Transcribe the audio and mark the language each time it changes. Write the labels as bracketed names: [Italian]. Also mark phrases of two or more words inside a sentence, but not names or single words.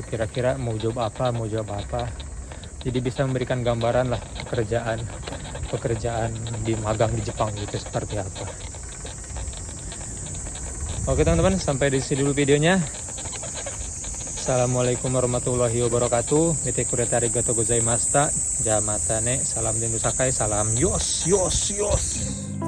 [Indonesian] Kira-kira mau job apa, Jadi bisa memberikan gambaran lah pekerjaan di magang di Jepang gitu seperti apa. Oke teman-teman, sampai di sini dulu videonya. [Arabic] Assalamualaikum warahmatullahi wabarakatuh. [Japanese] Mite kureta arigatou gozaimashita. Jamatane. [Indonesian] Salam Dendu Sakai. Salam yos.